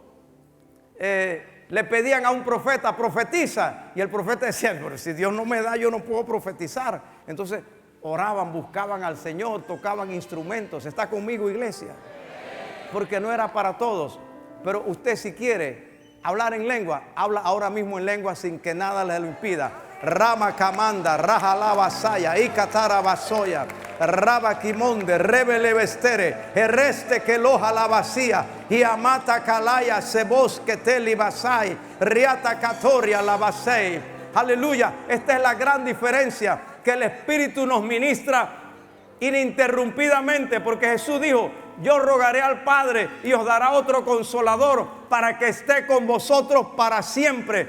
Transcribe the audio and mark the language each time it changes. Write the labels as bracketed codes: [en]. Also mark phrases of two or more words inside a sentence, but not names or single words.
[es] Le pedían a un profeta, profetiza, y el profeta decía, pero si Dios no me da, yo no puedo profetizar. Entonces oraban, buscaban al Señor, tocaban instrumentos. ¿Está conmigo, iglesia? Porque no era para todos. Pero usted, si quiere hablar en lengua, habla ahora mismo en lengua sin que nada le lo impida. Rama Kamanda, Raja Lavasaya, Ikatara Basoya, Raba Kimonde, Rebele Vestere, Ereste que loja la vacía, y Amata Kalaya, Sebos que te libasai, Riata Katoria la basei. Aleluya, esta es la gran diferencia, que el Espíritu nos ministra ininterrumpidamente, porque Jesús dijo, yo rogaré al Padre y os dará otro consolador para que esté con vosotros para siempre.